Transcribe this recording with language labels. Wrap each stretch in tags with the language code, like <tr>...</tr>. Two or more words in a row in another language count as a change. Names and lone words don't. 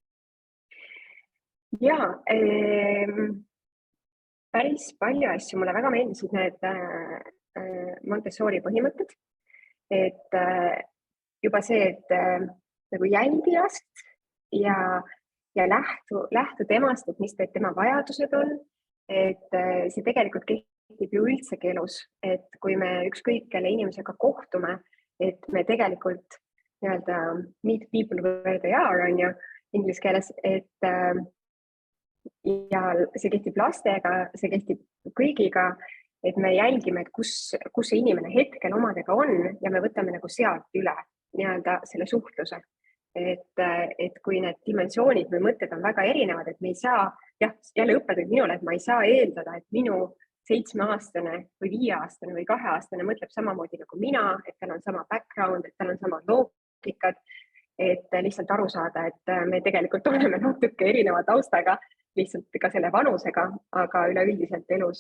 <et>Jaa, päris palju asju, mulle väga meeldisid need Montessori põhimõtted, et juba see, et nagu jälgijast ja lähtu temast, et mis tema vajadused on. Et see tegelikult kehtib ju üldsegi elus, et kui me ükskõik kelle inimesega kohtume, et me tegelikult nii-öelda</et> <en>meet people where they are,</en> <et>on ju, inglise keeles, et ja see kehtib lastega, see kehtib kõigiga, et me jälgime, et kus see inimene hetkel omadega on ja me võtame nagu sealt üle nii-öelda selle suhtluse. Et kui need dimensioonid või mõtted on väga erinevad, et me ei saa, jah, jälle õppetund minule, et ma ei saa eeldada, et minu 7-aastane või 5-aastane või 2-aastane mõtleb samamoodi nagu mina, et tal on sama background, et tal on samad loogikad, et lihtsalt aru saada, et me tegelikult oleme natuke erineva taustaga, lihtsalt ka selle vanusega, aga üleüldiselt elus.</et>